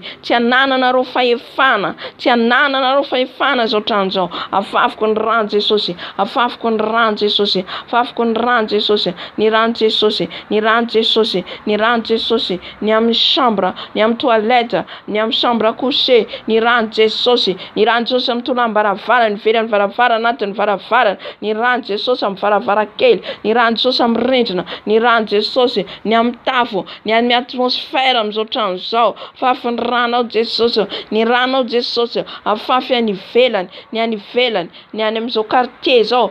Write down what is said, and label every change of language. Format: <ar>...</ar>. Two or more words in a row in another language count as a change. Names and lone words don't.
<mg>Tsy ananana reo fahefana. Tsy ananana reo fahefana izao trano izao. Afafoko ny rano Jesosy. Afafoko ny rano Jesosy. Afafoko ny rano Jesosy. Ny rano Jesosy. Ny rano Jesosy. Ny rano Jesosy. Ny amin'ny chambre, ny amin'ny toilette, ny amin'ny</mg> <fr>chambre à coucher.</fr> <mg>Ny rano Jesosy. Ny rano Jesosy amin'ny tolam-baravarana, ny ivelan'ny varavarana, anatin'ny varavarana. Ny rano Jesosy amin'ny varavarakely. Ny rano Jesosy amin'ny rindrina. Ny rano Jesosy ny amin'ny tafo, ny amin'ny atmosfera amin'izao trano izao. Afafy ny ranao Jesosy. Ny ranao Jesosy afafy any ivelany, ny any ivelany, ny any amin'izao quartier izao.</mg>